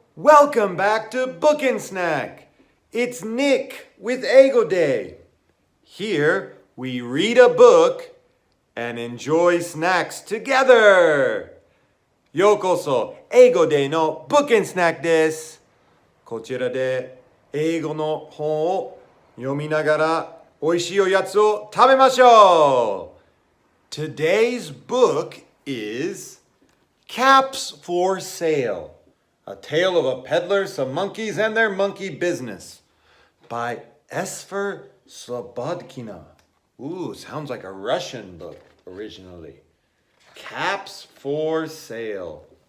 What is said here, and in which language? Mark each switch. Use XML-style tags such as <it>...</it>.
<en>Welcome back to Book and Snack. It's Nick with Eigo Day. Here, we read a book and enjoy snacks together.</en> <ja>ようこそ、Eigo Day の Book and Snack です。こちらで英語の本を読みながら美味しいおやつを食べましょう。</ja> <en>Today's book is Caps for Sale, a tale of a peddler, some monkeys, and their monkey business by Esfer Slobodkina. Ooh, sounds like a Russian book originally. Caps for Sale.</en>